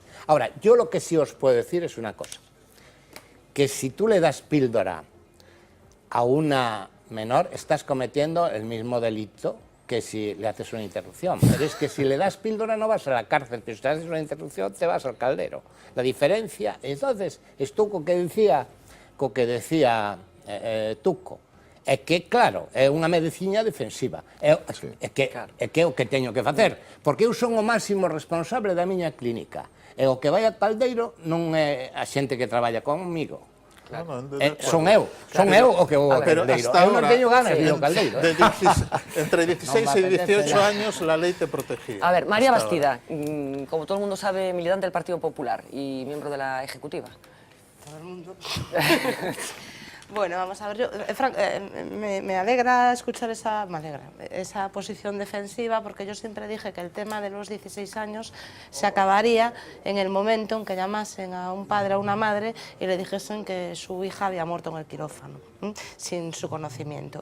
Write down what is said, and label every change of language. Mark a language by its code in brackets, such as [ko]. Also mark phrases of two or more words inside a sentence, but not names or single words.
[es] Ahora, yo lo que sí os puedo decir es una cosa. Que si tú le das píldora a una menor, estás cometiendo el mismo delito que si le haces una interrupción. Pero es que si le das píldora no vas a la cárcel, pero si te haces una interrupción te vas al caldero. La diferencia, entonces, es Tuco que decía Tuco, [gl] é que, claro, é unha medicina defensiva. É que o que teño que facer, porque eu son o máximo responsable da miña clínica. E o que vai a caldeiro non é a xente que traballa comigo. Son eu o que vou a caldeiro. Eu non teño ganas de ir ao caldeiro. [es] Entre 16 y 18 años la ley te protegía. A ver, María Bastida, como todo el mundo sabe, militante del Partido Popular y miembro de la Ejecutiva. Todo el mundo. Bueno, vamos a ver, me alegra escuchar esa posición defensiva, porque yo siempre dije que el tema de los 16 años se acabaría en el momento en que llamasen a un padre o a una madre y le dijesen que su hija había muerto en el quirófano, sin su conocimiento.